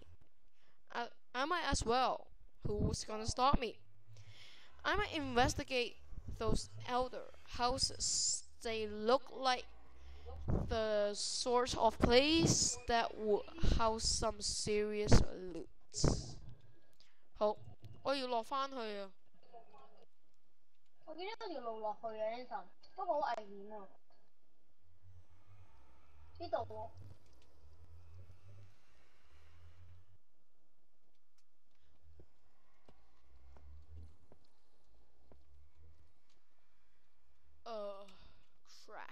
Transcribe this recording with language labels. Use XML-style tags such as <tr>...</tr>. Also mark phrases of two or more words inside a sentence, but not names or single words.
<en>I might as well. Who's gonna stop me? I might investigate those elder houses. They look like the sort of place that would house some serious loot.</en> <yue>好，我要落返去啊！我見到條路落去啊 Anson， 不過好危險啊！呢度喎。</yue> <en>crap！</en>